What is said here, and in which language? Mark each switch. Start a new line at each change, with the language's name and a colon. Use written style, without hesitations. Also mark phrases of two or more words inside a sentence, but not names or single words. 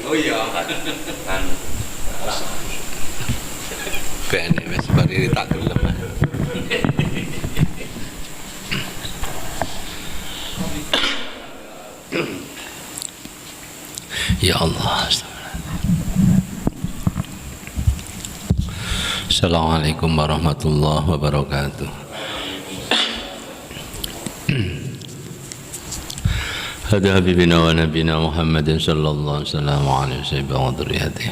Javanese: Oh iya. Kan. Ben wis bari tak gelem.
Arabic: يا الله. السلام عليكم ورحمة الله وبركاته. هذا حبيبنا ونبينا محمد صلى الله عليه وسلم وذريته.